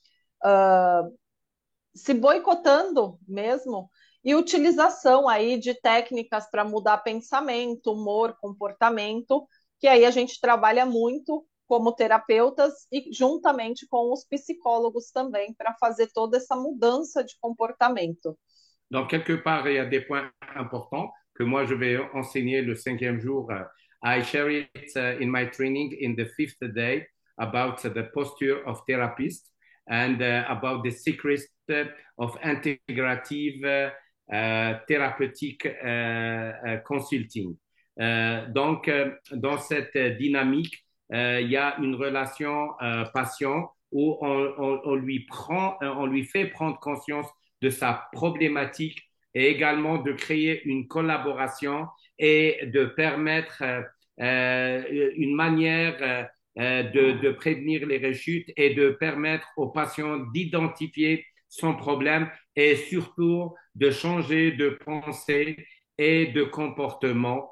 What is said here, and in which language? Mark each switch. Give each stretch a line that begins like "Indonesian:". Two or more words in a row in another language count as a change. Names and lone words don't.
Portuguese: se boicotando mesmo, e utilização aí de técnicas para mudar pensamento, humor, comportamento, que aí a gente trabalha muito como terapeutas e juntamente com os psicólogos também para fazer toda essa mudança de comportamento.
French: Donc, quelque part, il y a des points importants que moi, je vais enseigner le 5e jour.
English: I share it in my training in the 5th day about the posture of therapist and about the secrets of integrative therapeutic consulting.
French: Donc, dans cette dynamique, il y a une relation patient où on lui fait prendre conscience de sa problématique et également de créer une collaboration et de permettre une manière de prévenir les rechutes et de permettre aux patients d'identifier son problème et surtout de changer de pensée et de comportement.